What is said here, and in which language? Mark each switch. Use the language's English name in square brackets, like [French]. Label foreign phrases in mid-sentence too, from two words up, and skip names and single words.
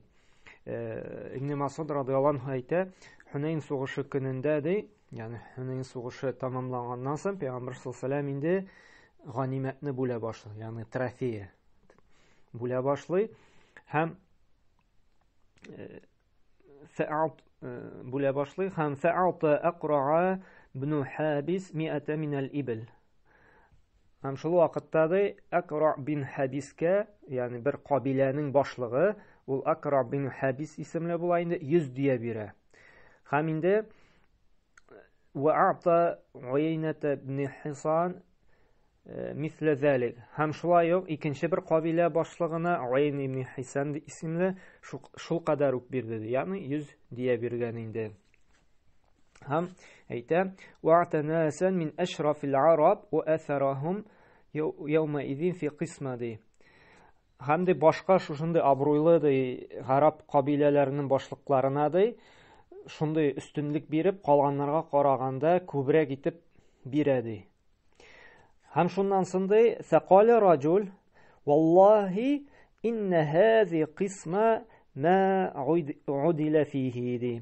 [Tatar] Ибн Мас'уд радиллаһу анһу әйтә, Хунайн сугышы көнендә ди, ягъни Хунайн сугышы тәмамланганнан соң Пәйгамбер [Arabic] صلى الله عليه وسلم [Tatar] инде ганимәтне бүлә башлый, ягъни трофея бүлә башлый һәм бүлә башлый һәм [Arabic] فأعطى الأقرع بن حابس 100 من الإبل. [Tatar] Һәм шул вакытта да Аҡра' бин Хабискә, ягъни бер кабиләнең башлыгы, ул Аҡра' бин Хабис исемле була, инде 100 дия бирә. Һәм инде [Arabic] وأعطى عيينة بن حصان مثل ذلك. [Tatar] Һәм шулай ук икенче бер кабилә башлыгына Уәйн ибн Хисан исемле шул кадәр үк бирде, ягъни 100 дия биргән инде. Һәм әйтә: [Arabic] وأعطى ناسا من أشرف العرب وأثرهم يومئذ في قسمة. [Tatar] Һәм дә башка шушындый абруйлы гарәп кабиләләренең башлыкларына да шундый өстенлек биреп, калганнарга караганда күбрәк итеп бирә. Һәм шуннан соң [Arabic] فقال رجل والله إن هذه قسمة ما عدل فيها.